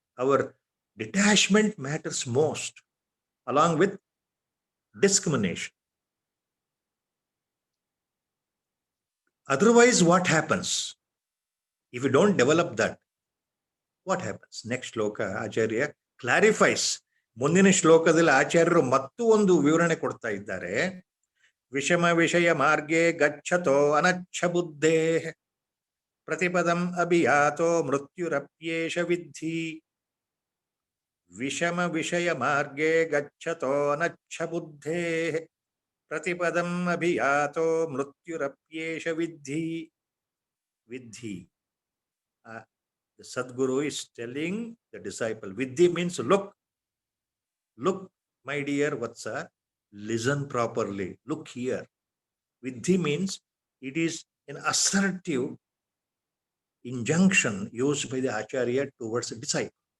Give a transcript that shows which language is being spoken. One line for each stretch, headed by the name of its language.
English: Our detachment matters most, along with discrimination. Otherwise, what happens? If you don't develop that, what happens? Next shloka, Acharya clarifies.
Kannada: ಮುಂದಿನ ಶ್ಲೋಕದಲ್ಲಿ ಆಚಾರ್ಯರು ಮತ್ತೂ ಒಂದು ವಿವರಣೆ ಕೊಡ್ತಾ ಇದ್ದಾರೆ.
Sanskrit: ವಿಷಮ ವಿಷಯ ಮಾರ್ಗೆ ಗಚ್ಚತೋ ಅನಚ್ಛ ಬುದ್ಧೇ ಪ್ರತಿಪದಂ ಅಭಿಯಾತೋ ಮೃತ್ಯುರಪ್ಯೇಷ ವಿದ್ಧಿ. ವಿಷಮ ವಿಷಯ ಮಾರ್ಗೆ ಗಚ್ಚತೋ ಅನಚ್ಛ ಬುದ್ಧೇ ಪ್ರತಿಪದಂ ಅಭಿಯಾತೋ ಮೃತ್ಯುರಪ್ಯೇಷ ವಿದ್ಧಿ. Vidhi.
English: The Sadguru is telling the disciple, Vidhi means look. Look, my dear Vatsa, listen properly. Look here. Vidhi means it is an assertive injunction used by the Acharya towards the disciple.